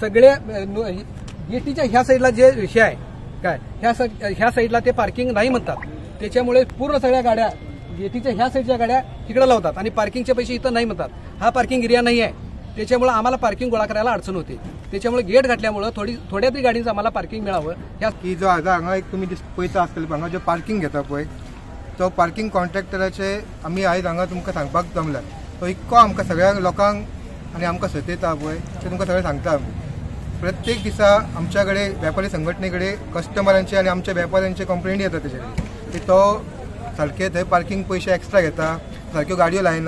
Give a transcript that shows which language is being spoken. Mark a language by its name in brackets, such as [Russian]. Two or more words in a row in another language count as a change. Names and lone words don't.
[Marathi] सगळे गेटीच्या ह्या साईडला जे विषय आहे काय ह्या साईडला ते पार्किंग नाही म्हणतात. त्याच्यामुळे पूर्ण सगळ्या गाड्या गेटीच्या ह्या साईडच्या गाड्या तिकडे लावतात आणि पार्किंगचे पैसे इथं नाही म्हणतात. हा पार्किंग एरिया नाही आहे, त्याच्यामुळे आम्हाला पार्किंग गोळा करायला अडचण होते. त्याच्यामुळे गेट घातल्यामुळे थोड्या तरी गाडीचं आम्हाला पार्किंग मिळावं. ह्या [Konkani] की जो आता हांगा एक तुम्ही पळयता आसतले हांगा जो पार्किंग घेता पळय तो पार्किंग कॉन्ट्रॅक्टराचे आमी आयज हांगा तुमकां सांगपाक जमला. तो इतको आमकां सगळ्या लोकांक आनी आमकां सतयता पळय ते तुमकां सगळें सांगता आमी. प्रत्येक दिसा आमच्या कडेन व्यापारी संघटने कडेन कस्टमरांचे आनी आमच्या व्यापाऱ्यांचे कंप्लेंट येता तेजे कडेन की तो सारके थंय पार्किंग पैसे एक्स्ट्रा घेता, सारक्यो गाडयो लायना.